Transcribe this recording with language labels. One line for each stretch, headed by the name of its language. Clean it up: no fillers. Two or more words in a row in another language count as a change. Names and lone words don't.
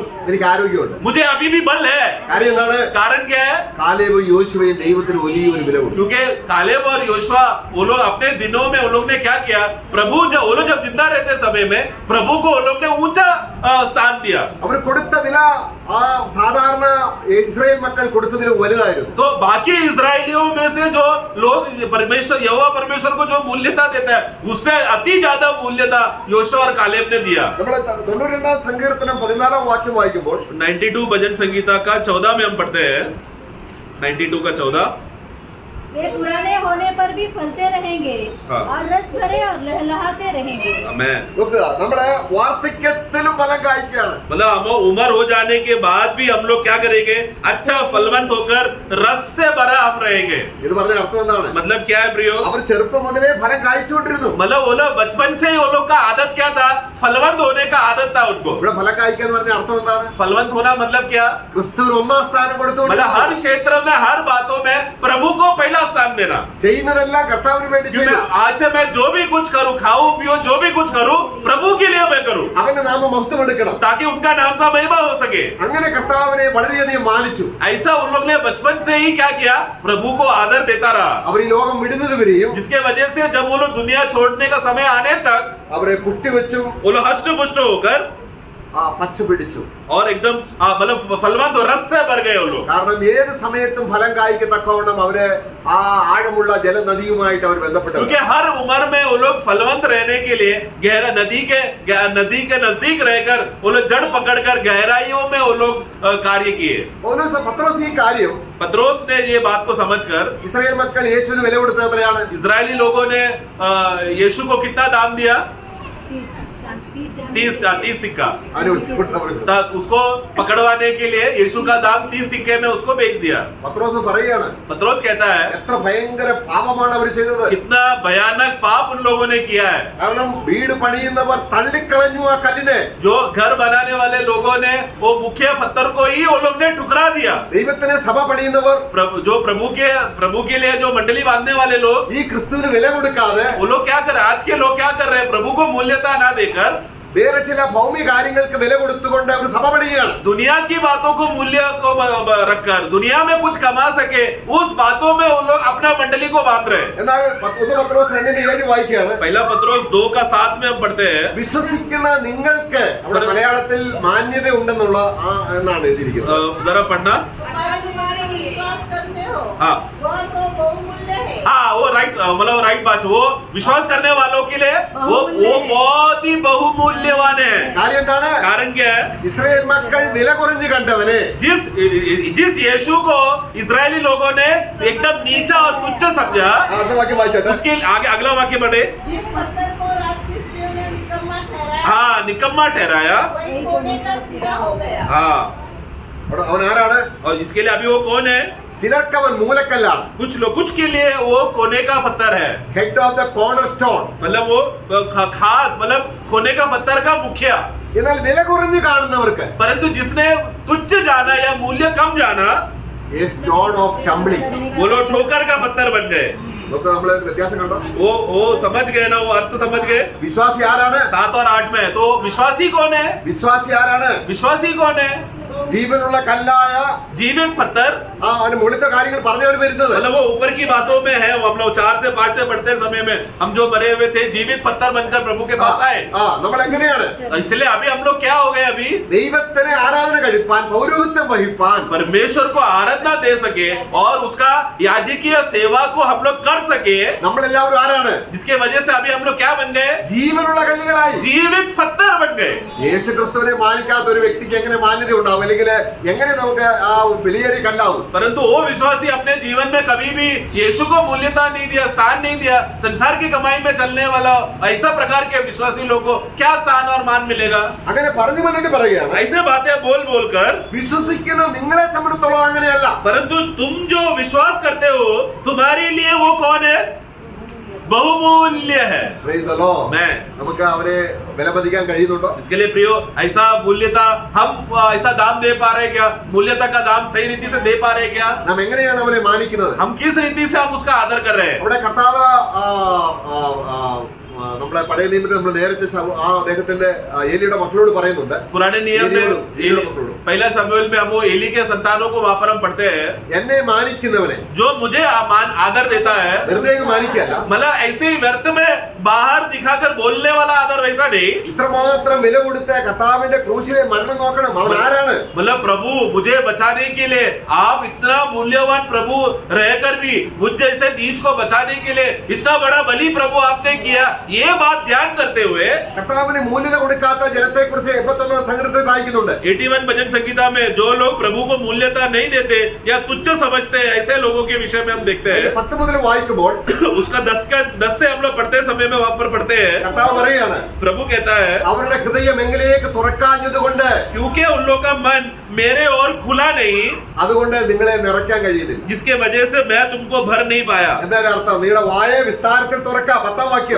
Malayalam: എനിക്ക് ആരോഗ്യമുണ്ട്.
Hindi: मुझे अभी भी बल है।
Malayalam: കാര്യം എന്താണ്?
Hindi: कारण क्या है?
Malayalam: കാലേബ് യോശുവയും ദൈവത്തിന് വലിയൊരു വില കൊടുത്തു.
Hindi: क्योंकि कालेब और योशुआ, वो लोग अपने दिनों में वो लोग ने क्या किया, प्रभु जब वो लोग जब जिंदा रहते समय में प्रभु को वो लोग ने ऊंचा स्थान दिया।
Malayalam: അവർ കൊടുത്ത വില ആ സാധാരണ ഇസ്രായേൽ മക്കൾ കൊടുത്തതിലും വലുതായിരുന്നു.
Hindi: तो बाकी इजरायलियों में से जो लोग परमेश्वर, यहोवा परमेश्वर को जो मूल्यता देता है, उससे अति ज्यादा मूल्यता योशुआ और कालेब ने दिया।
Malayalam: നമ്മൾ 92 സങ്കീർത്തനം 14 വാക്യം വായിക്കുമ്പോൾ
Hindi: 92 भजन संगीता का 14 में हम पढ़ते हैं, 92 का 14, वे पुराने होने पर भी फलते रहेंगे हाँ। और रस भरे और लहलहाते रहेंगे। मैं
Malayalam: നോക്കുക, നമ്മുടെ വാർദ്ധക്യത്തിലും ഫലം കായ്ക്കുകയാണ്.
Hindi: मतलब हम उम्र हो जाने के बाद भी हम लोग क्या करेंगे, अच्छा फलवंत होकर रस से भरा हम रहेंगे।
Malayalam: ഇത് പറഞ്ഞ अर्थം എന്താണ്?
Hindi: मतलब क्या है प्रियो?
Malayalam: അവർ ചെറുപ്പം മുതലേ ഫലം കായ്ച്ചുകൊണ്ടിരുന്നു.
Hindi: मतलब वो लोग बचपन से ही वो लोग का आदत क्या था, फलवंत होने का आदत था उनको।
Malayalam: ഇവിടെ ഫലം കായ്ക്കുക എന്ന് പറഞ്ഞ अर्थം എന്താണ്?
Hindi: फलवंत होना मतलब क्या?
Malayalam: ക്രിസ്തുവിന് ഒന്നാം സ്ഥാനം കൊടുത്തുകൊണ്ട്
Hindi: मतलब हर क्षेत्र में, हर बातों में प्रभु को पहला स्थान देना।
Malayalam: ചെയ്യുന്നതെല്ലാം കർത്താവിന് വേണ്ടി
Hindi: क्योंकि
Malayalam: ചെയ്യും.
Hindi: आज से मैं जो भी कुछ करूं, खाऊं पियो, जो भी कुछ करूं, प्रभु के लिए मैं करूं,
Malayalam: അവന്റെ നാമം മഹത്വമെടുക്കണം.
Hindi: ताकि उनका नाम का महिमा हो सके।
Malayalam: അങ്ങനെ കർത്താവിനെ വളരെയധികം മാനിച്ചു.
Hindi: ऐसा उन लोग ने बचपन से ही क्या किया, प्रभु को आदर देता रहा,
Malayalam: അവർ ഈ ലോകം വിടുന്നത് വരെയും
Hindi: जिसके वजह से जब वो लोग दुनिया छोड़ने का समय आने तक
Malayalam: അവരെ പുഷ്ടിവെച്ചും
Hindi: वो लोग हष्ट पुष्ट होकर
Malayalam: പച്ച പിടിച്ചു.
Hindi: और एकदम मतलब फलवंत और रस से भर गए वो लोग।
Malayalam: കാരണം ഏത് സമയത്തും ഫലം കായ്ക്കത്തക്കവണ്ണം അവര് ആ ആഴമുള്ള ജലനദിയുമായിട്ട് അവർ ബന്ധപ്പെട്ടു.
Hindi: क्योंकि हर उम्र में वो लोग फलवंत रहने के लिए गहरा नदी के नजदीक रहकर वो लोग जड़ पकड़कर गहराइयों में वो लोग कार्य किए।
Malayalam: പത്രോസ് ഈ കാര്യം
Hindi: पत्रोस ने ये बात को समझकर,
Malayalam: ഇസ്രായേൽ മക്കൾ യേശുവിന് വില കൊടുത്തത് എത്രയാണ്?
Hindi: इजरायली लोगों ने यीशु को कितना दाम दिया? 30 सिक्का।
Malayalam: അവന് ഉച്ചപ്പെട്ടവർക്ക്.
Hindi: तब उसको पकड़वाने के लिए यीशु का दाम 30 सिक्के में उसको बेच दिया।
Malayalam: പത്രോസ് പറയുകയാണ്,
Hindi: पत्रोस कहता है,
Malayalam: എത്ര ഭയങ്കര പാപമാണ് അവർ ചെയ്തത്.
Hindi: कितना भयानक पाप उन लोगों ने किया है।
Malayalam: കാരണം വീട് പണിയുന്നവർ തള്ളിക്കളഞ്ഞു ആ കല്ലിനെ.
Hindi: जो घर बनाने वाले लोगों ने वो मुख्य पत्थर को ही वो लोग ने ठुकरा दिया।
Malayalam: ദൈവത്തിന് സഭ പണിയുന്നവർ,
Hindi: जो प्रभु के लिए जो मंडली बांधने वाले लोग,
Malayalam: ഈ ക്രിസ്തുവിന് വില കൊടുക്കാതെ
Hindi: वो लोग क्या कर रहे हैं? आज के लोग क्या कर रहे हैं? प्रभु को मूल्यता ना देकर
Malayalam: വേറെ ചില ഭൗമിക കാര്യങ്ങൾക്ക് വില കൊടുത്തുകൊണ്ട് അവർ സഭ പണിയുകയാണ്.
Hindi: दुनिया की बातों को मूल्य को रखकर दुनिया में कुछ कमा सके उस बातों में वो लोग अपना मंडली को बांध रहे हैं.
Malayalam: എന്നാൽ 1 പത്രോസ് 2:7 വായിക്കുകയാണ്.
Hindi: पहला पत्रोस 2:7 में हम पढ़ते हैं,
Malayalam: വിശ്വസിക്കുന്ന നിങ്ങൾക്ക്, അവിടെ മലയാളത്തിൽ മാന്യത ഉണ്ടെന്നുള്ള എന്നാണ് എഴുതിയിരിക്കുന്നത്.
Hindi: जरा पढ़ना. हमारा तुम्हारे विश्वास करते हो हाँ. वह तो बहुमूल्य है. हाँ, वो राइट, मतलब राइट भाषा. वो विश्वास करने वालों के लिए वो बहुत ही बहुमूल्यवान है.
Malayalam: കാര്യം എന്താണ്?
Hindi: कारण क्या है?
Malayalam: ഇസ്രായേൽ മക്കൾ വില കുറഞ്ഞു കണ്ടവനെ,
Hindi: जिस यीशु को इजरायली लोगों ने एकदम नीचा और तुच्छ समझा,
Malayalam: അടുത്ത വാക്യം വായിച്ചോട്ടെ.
Hindi: उसके आगे अगला वाक्य पढ़े. जिस पत्थर को राजमिस्त्रियों ने निकम्मा ठहराया हाँ, निकम्मा ठहराया. वही कोने का सिरा हो गया. हाँ,
Malayalam: അവൻ ആരാണ്?
Hindi: और इसके लिए अभी वो कौन है?
Malayalam: ചിലർക്ക് അവൻ മൂലക്കല്ലാണ്.
Hindi: कुछ के लिए वो कोने का पत्थर है,
English: head of the corner stone.
Hindi: मतलब वो खास, मतलब कोने का पत्थर का मुखिया.
Malayalam: എന്നാൽ വില കുറഞ്ഞു കാണുന്നവർക്ക്
Hindi: परंतु जिसने तुच्छ जाना या मूल्य कम जाना,
English: stone of tumbling.
Hindi: वो लोग ठोकर का पत्थर बन गए.
Malayalam: നമുക്ക് നമ്മള് വ്യത്യാസം കണ്ടോ?
Hindi: वो समझ गए ना, वो अर्थ समझ गए.
Malayalam: വിശ്വാസി ആരാണ്?
Hindi: 7 और 8 में तो विश्वासी कौन है?
Malayalam: വിശ്വാസി ആരാണ്?
Hindi: विश्वासी कौन है?
Malayalam: ജീവനുള്ള കല്ലായ
Hindi: जीवित पत्थर.
Malayalam: അവന് മുകളിലത്തെ കാര്യങ്ങൾ പറഞ്ഞവർ വരുന്നത്.
Hindi: मतलब वो ऊपर की बातों में है. हम लोग 4 से 5 से पढ़ते समय में हम जो मरे हुए थे जीवित पत्थर बनकर प्रभु के पास आए.
Malayalam: നമ്മൾ എങ്ങനെയാണ്?
Hindi: इसलिए अभी हम लोग क्या हो गए? अभी
Malayalam: ദൈവത്തിന് ആരാധന കഴിപ്പാൻ, പൗരോഹിത്യം വഹിപ്പാൻ,
Hindi: परमेश्वर को आराधना दे सके और उसका याजकीय सेवा को हम लोग कर सके,
Malayalam: നമ്മളെല്ലാവരും ആരാണ്?
Hindi: जिसके वजह से अभी हम लोग क्या बन गए?
Malayalam: ജീവനുള്ള കല്ലുകളായി.
Hindi: जीवित पत्थर बन गए.
Malayalam: യേശു ക്രിസ്തുവിനെ മാനിക്കാത്ത ഒരു വ്യക്തിക്ക് എങ്ങനെ മാന്യത ഉണ്ടാവും? അല്ലെങ്കിൽ എങ്ങനെ നമുക്ക് ആ വിലയേറിയ കല്ലാവും?
Hindi: परंतु वो विश्वासी अपने जीवन में कभी भी यीशु को मूल्यता नहीं दिया, स्थान नहीं दिया, संसार की कमाई में चलने वाला ऐसा प्रकार के विश्वासी लोगों को क्या स्थान और मान मिलेगा?
Malayalam: അങ്ങനെ പറഞ്ഞു വന്നിട്ട് പറയുകയാണ്,
Hindi: ऐसे बातें बोल बोल कर,
Malayalam: വിശ്വസിക്കുന്ന നിങ്ങളെ സംബന്ധിച്ചിടത്തോളം അങ്ങനെയല്ല.
Hindi: परंतु तुम जो विश्वास करते हो तुम्हारे लिए वो कौन है? बहुमूल्य है.
English: Praise the Lord.
Hindi: मैं
Malayalam: നമുക്ക് അവരെ വിലമതിക്കാൻ കഴിയുന്നുണ്ടോ?
Hindi: इसके लिए प्रियो ऐसा मूल्यता हम ऐसा दाम दे पा रहे हैं क्या? मूल्यता का दाम सही रीति से दे पा रहे हैं क्या?
Malayalam: നാം എങ്ങനെയാണ് അവരെ മാനിക്കുന്നത്?
Hindi: हम किस रीति से हम उसका आदर कर रहे हैं?
Malayalam: അവിടെ കർത്താവ് നമ്മളെ പഴയ നിയമത്തിൽ നമ്മൾ നേരത്തെ ആ അദ്ദേഹത്തിന്റെ ഏലിയുടെ മക്കളോട് പറയുന്നുണ്ട്.
Hindi: पुराने नियम में पहला शमूएल में हम वो एली के संतानों को वहां पर हम पढ़ते हैं,
Malayalam: എന്നെ മാനിക്കുന്നവനെ,
Hindi: जो मुझे आदर देता है.
Malayalam: വെറുതെ മാനിക്കല്ല,
Hindi: मतलब ऐसे ही व्यर्थ में बाहर दिखाकर बोलने वाला आदर वैसा नहीं.
Malayalam: ഇത്രമാത്രം വില കൊടുത്ത കർത്താവിന്റെ ക്രൂശിലെ മരണം നോക്കണം. അവൻ ആരാണ്?
Hindi: मतलब प्रभु मुझे बचाने के लिए आप इतना मूल्यवान प्रभु रहकर भी मुझ जैसे नीच को बचाने के लिए इतना बड़ा बलि प्रभु आपने किया. ये बात ध्यान करते हुए
Malayalam: കർത്താവിന് മൂല്യത കൊടുക്കാത്ത ജനത്തെ കുറിച്ച് 81 സങ്കീർത്തനത്തിൽ വായിക്കുന്നുണ്ട്.
Hindi: 81 भजन संगीता में जो लोग प्रभु को मूल्यता नहीं देते या तुच्छ समझते हैं ऐसे लोगों के विषय में हम देखते हैं.
Malayalam: 10 മുതൽ വായിക്കുമ്പോൾ
Hindi: उसका 10 से हम लोग पढ़ते समय में वहां पर पढ़ते हैं,
Malayalam: കർത്താവ് പറയാണ്,
Hindi: प्रभु कहता है
Malayalam: അവരുടെ ഹൃദയം എങ്കിലേക്ക് തുറക്കാഞ്ഞതുകൊണ്ട്,
Hindi: क्योंकि उन लोगों का मन मेरे और खुला नहीं,
Malayalam: അതുകൊണ്ട് നിങ്ങളെ നിറയ്ക്കാൻ കഴിയുന്നില്ല.
Hindi: जिसके वजह से मैं तुमको भर नहीं पाया.
Malayalam: എന്താണ് അർത്ഥം? നിങ്ങളുടെ വായെ വിസ്താരത്തിൽ തുറക്കാം. 10 വാക്യം.